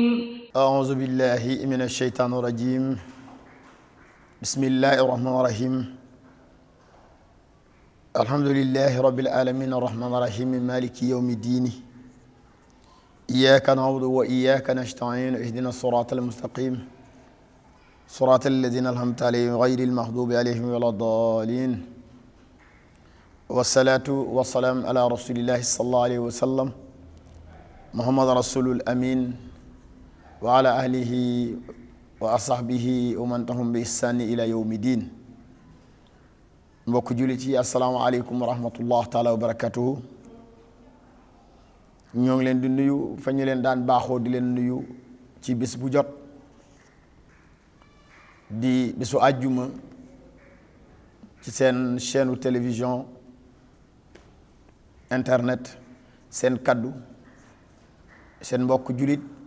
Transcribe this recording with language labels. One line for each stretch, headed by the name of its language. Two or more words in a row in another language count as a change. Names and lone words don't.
Arabic: أعوذ بالله من الشيطان الرجيم بسم الله الرحمن الرحيم الحمد لله رب العالمين الرحمن الرحيم مالك يوم الدين إياك نعبد وإياك نستعين اهدنا الصراط المستقيم صراط الذين أنعمت عليهم غير المغضوب عليهم ولا الضالين والصلاة والسلام على رسول الله صلى الله عليه وسلم محمد رسول الأمين وعلى أهله وأصحابه ومن تهم بإحسان إلى يوم الدين
Wolof: mbokk jullit yi
Arabic: السلام عليكم ورحمة الله تعالى وبركاته
Wolof: ñoo ngi leen di nuyu fa ñu leen daan baaxoo di leen nuyu ci bis bu jot di bisu àjjuma ci seen
French: chaîne télévision
Wolof: internet seen kaddu seen mbokk jullit